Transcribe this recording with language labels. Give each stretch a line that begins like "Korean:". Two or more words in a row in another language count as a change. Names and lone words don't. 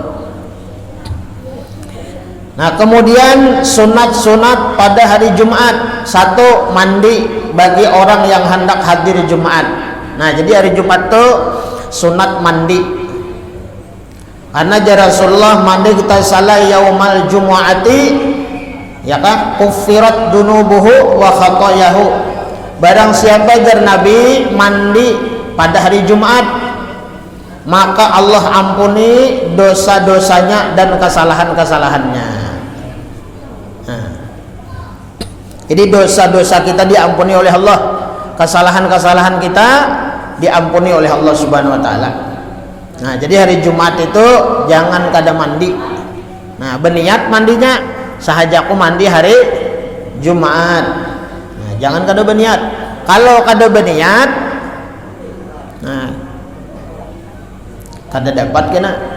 Indonesian: Nah kemudian sunat-sunat pada hari Jumat. Satu, mandi bagi orang yang hendak hadir Jumat. Nah jadi hari Jumat itu sunat mandi, karena Rasulullah mandi kita salah yaumal jumu'ati ya kan,
Arabic: كفرت ذنوبه وخطاياه.
Indonesian: Barang siapa Nabi mandi pada hari Jumat, maka Allah ampuni dosa-dosanya dan kesalahan-kesalahannya. Nah, jadi dosa-dosa kita diampuni oleh Allah, kesalahan-kesalahan kita diampuni oleh Allah
Arabic: سبحانه وتعالى.
Banjar: Nah, jadi hari Jumat itu jangan kada mandi. Nah, berniat mandinya sahaja aku mandi hari Jumat. Nah, jangan kada berniat. Kalau kada berniat, nah kada dapat kena.